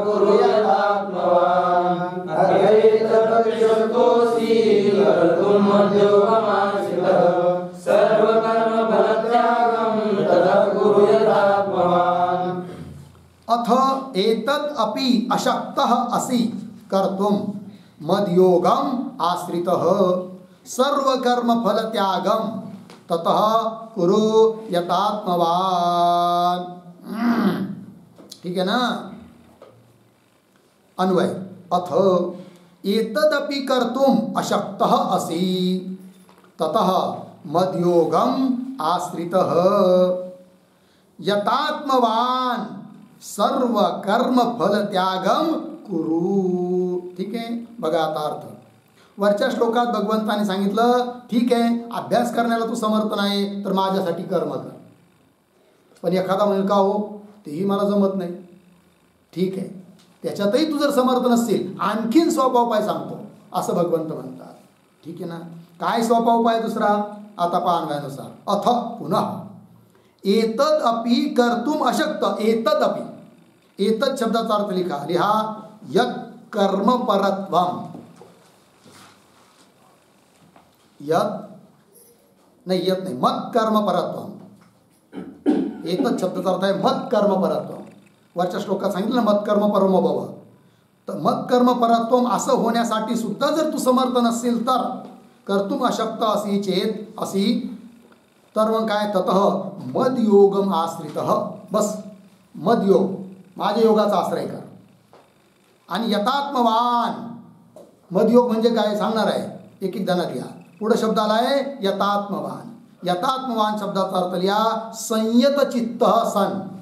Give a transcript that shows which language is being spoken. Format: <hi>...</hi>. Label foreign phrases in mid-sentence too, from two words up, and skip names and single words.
<sa>अथ एतद् अपि अशक्तः असि कर्तुं मद्योगम आश्रितः सर्वकर्मफलत्यागं ततः कुरु यतात्मवान्.</sa> <hi>ठीक है ना.</hi> <mr>अन्वय.</mr> <sa>अथ एतदपि कर्तुं अशक्तः असि ततः मद्योगम आश्रितः यतात्मवान् सर्व कर्म फल त्यागम कुरु.</sa> <mr>ठीक आहे. बघा आता अर्थ. वरच्या श्लोकात भगवंताने सांगितलं ठीक आहे, अभ्यास करण्याला तू समर्थ नाही तर माझ्यासाठी कर्म कर. पण एखादा म्हणेल का हो तेही मला जमत नाही. ठीक आहे, त्याच्यातही तू जर समर्थ नसशील आणखीन सोपा उपाय सांगतो असं भगवंत म्हणतात. ठीक आहे ना. काय सोपा उपाय दुसरा, आता पहा अन्वयानुसार.</mr> <sa>अथ पुनः एतद अपि कर्तुम अशक्त.</sa> <mr>एतद अपि, एतद शब्दाचा अर्थ लिहा</mr> <sa>यत कर्म परत्वम.</sa> <mr>यत नाही, यत नाही,</mr> <sa>मत कर्म परत्वम.</sa> <mr>एतद शब्दाचा अर्थ आहे</mr> <sa>मत कर्म परत्वम.</sa> <mr>वरच्या श्लोकात सांगितलं ना</mr> <sa>मत कर्म परमो भव.</sa> <mr>तर</mr> <sa>मत कर्म परत्वम</sa> <mr>असं होण्यासाठी सुद्धा जर तू समर्थ नसेल तर</mr> <sa>कर्तुम अशक्त असी चेत असी</sa> <mr>तर मग काय,</mr> <sa>ततः मदयोगम आश्रितः.</sa> <mr>बस मदयोग, माझ्या योगाचा आश्रय कर. आणि यतात्मवान, मदयोग म्हणजे काय सांगणार आहे, एक एक जणात लिहा. पुढे शब्द आला आहे यतात्मवान. यतात्मवान शब्दाचा अर्थ लिहा संयत चित्त सन.</mr>